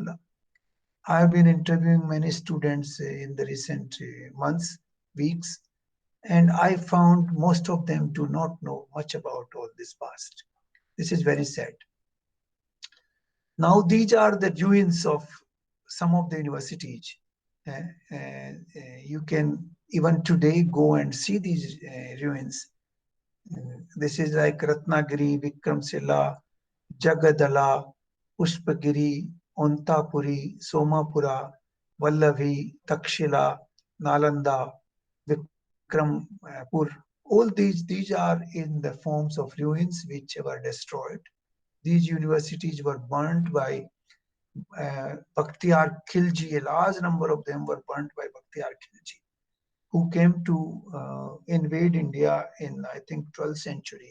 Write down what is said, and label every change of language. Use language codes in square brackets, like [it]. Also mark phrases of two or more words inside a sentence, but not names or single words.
[en] I have been interviewing many students in the recent months, weeks, and I found most of them do not know much about all this past. This is very sad. Now, these are the ruins of some of the universities. Uh, uh, you can even today go and see these ruins. This is like Ratnagiri, Vikramshila, Jagadala, Pushpagiri, Ontapuri, Somapura, Vallavi, Takshila, Nalanda, Vikrampur. All these are in the forms of ruins which were destroyed. These universities were burnt by Bakhtiyar Khilji. A large number of them were burnt by Bakhtiyar Khilji, who came to invade India in, I think, 12th century.